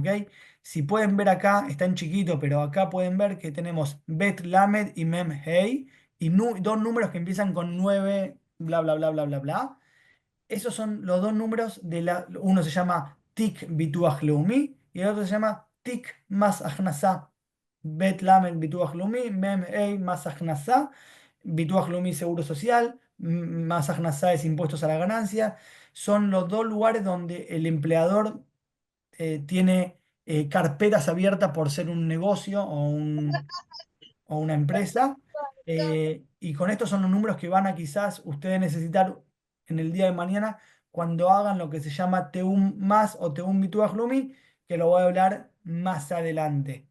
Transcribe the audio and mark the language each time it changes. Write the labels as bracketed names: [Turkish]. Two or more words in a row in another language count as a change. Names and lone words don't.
[Spanish] Si pueden ver acá, está en chiquito, pero acá pueden ver que tenemos Bet Lamed y Mem Hey y dos números que empiezan con 9 bla, bla, bla, bla, bla, bla. Esos son los dos números uno se llama Tik Bituach Leumi y el otro se llama Tik Mas Akhnasá. Bet Lamed Bituach Leumi, Mem Ei Mas Akhnasá, Bituach Leumi Seguro Social, Mas Akhnasá es impuestos a la ganancia. Son los dos lugares donde el empleador tiene carpetas abiertas por ser un negocio o una empresa. Y con estos son los números que van a quizás ustedes necesitar en el día de mañana cuando hagan lo que se llama Teum Más o Teum Bituaj Lumi, que lo voy a hablar más adelante.